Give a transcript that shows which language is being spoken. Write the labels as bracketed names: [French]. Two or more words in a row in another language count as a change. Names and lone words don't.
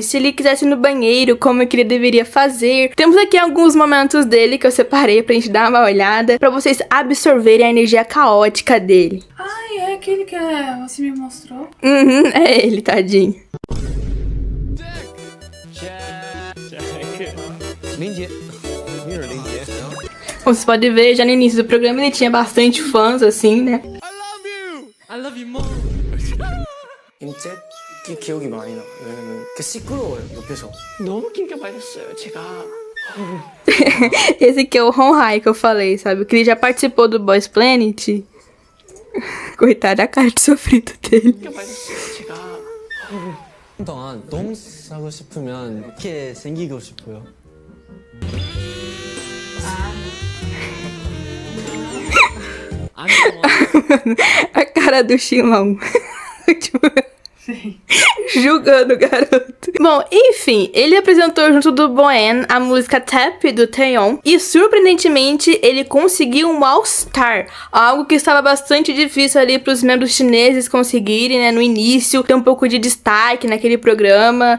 [Portuguese] Se ele quisesse ir no banheiro, como que ele deveria fazer. Temos aqui alguns momentos dele que eu separei pra gente dar uma olhada, pra vocês absorverem a energia caótica dele. Ai, é aquele que você me mostrou? É ele, tadinho. Como vocês podem ver, já no início do programa ele tinha bastante fãs, assim, né? [English] I love you more. [Korean] 기억이 많이 나. 왜냐면 시끄러워요 옆에서. 너무 긴게 많았어요 제가. [Portuguese] Esse aqui é o Honhai que eu falei, sabe? Que ele já participou do Boys Planet. Coitado, a cara de sofrido dele. [Korean] 동안 너무 사고 싶으면 이렇게 생기고 싶어요. [Portuguese] A cara do Shimon. Julgando o garoto. Bom, enfim, ele apresentou junto do Boen a música Tap do Taeyeon e surpreendentemente ele conseguiu um All-Star, algo que estava bastante difícil ali para os membros chineses conseguirem, né, no início, ter um pouco de destaque naquele programa.